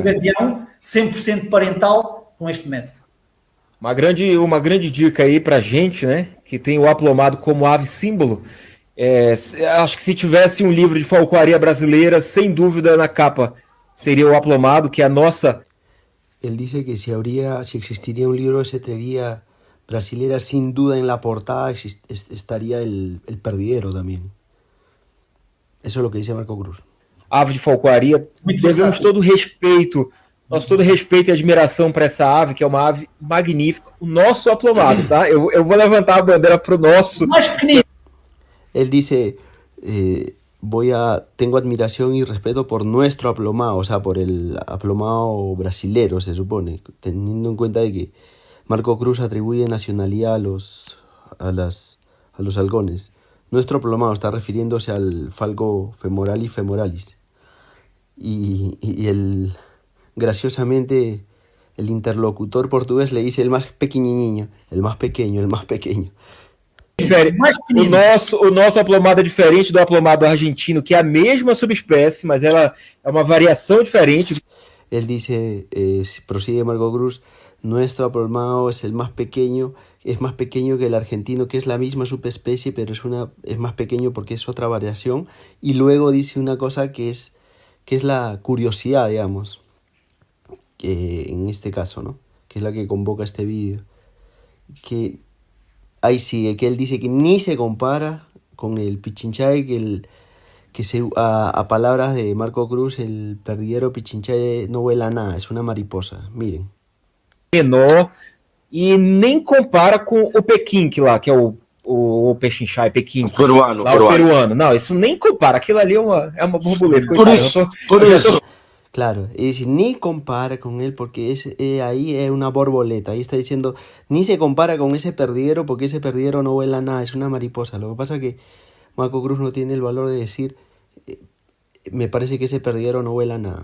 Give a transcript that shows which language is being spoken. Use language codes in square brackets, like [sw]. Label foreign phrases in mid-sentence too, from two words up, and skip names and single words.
[pt] gavião 100% parental com este método. Uma grande dica aí pra gente, né? Que tem o aplomado como ave símbolo. Acho que se tivesse um livro de falcoaria brasileira, sem dúvida na capa seria o aplomado, que é a nossa. [es] Él dice que si existiría un libro de cetrería brasilera, sin duda en la portada estaría el perdiguero también. Eso es lo que dice Marco Cruz. [pt] Ave de falcoaria. Muito Devemos versátil. todo respeito e admiração para essa ave, que é uma ave magnífica. O nosso aplomado, tá? Eu vou levantar a bandeira pro nosso. Mais pequenino. [es] Él dice, tengo admiración y respeto por nuestro aplomado, o sea, por el aplomado brasilero, se supone, teniendo en cuenta de que Marco Cruz atribuye nacionalidad a los halcones. Nuestro aplomado está refiriéndose al falco femoralis femoralis. Graciosamente, el interlocutor portugués le dice el más pequeñiño, el más pequeño, el más pequeño. [pt] Mais pequenino. O nosso aplomado é diferente do aplomado argentino, que é a mesma subespécie, mas ela é uma variação diferente. [es] Él dice, prosigue Marco Cruz, nuestro aplomado es más pequeño que el argentino, que es la misma subespecie, pero es más pequeño porque es otra variación. Y luego dice una cosa que es la curiosidad, digamos, que en este caso, ¿no? Que es la que convoca este vídeo. Que ahí sigue, que él dice que ni se compara con el Pichinchae, a palabras de Marco Cruz, el perdiguero Pichinchae no vuela nada, es una mariposa. Miren. [pt] Menor e nem compara com o Pequinque lá, que é o Pechinchai, Pequinque. O peruano. Não, isso nem compara. Aquilo ali é uma borboleta. [es] Por eso. Claro, y dice, ni compara con él porque ahí es una borboleta. Ahí está diciendo, ni se compara con ese perdiguero porque ese perdiguero no vuela nada, es una mariposa. Lo que pasa es que Marco Cruz no tiene el valor de decir, me parece que ese perdiguero no vuela nada.